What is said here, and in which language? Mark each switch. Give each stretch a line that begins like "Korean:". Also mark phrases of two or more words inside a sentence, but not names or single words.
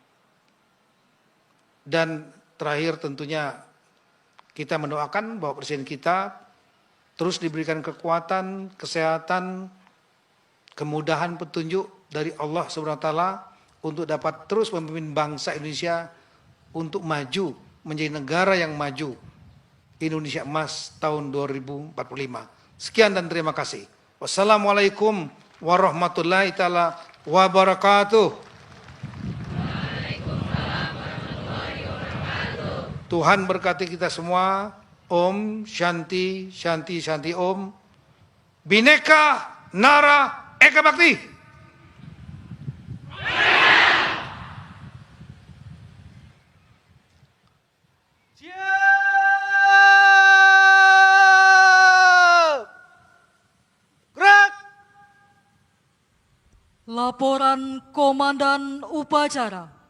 Indonesian: Dan terakhir tentunya kita mendoakan bahwa Presiden kita terus diberikan kekuatan, kesehatan, kemudahan petunjuk dari Allah SWT untuk dapat terus memimpin bangsa Indonesia untuk maju menjadi negara yang maju, Indonesia Emas tahun 2045. Sekian dan terima kasih.
Arabic: والسلام عليكم ورحمة الله تعالى وبركاته.
Indonesian: Tuhan berkati kita semua.
Sanskrit: Om Shanti Shanti Shanti Om. Bhinneka Nara Eka Bhakti.
Indonesian: Siap. Gerak. Laporan Komandan Upacara.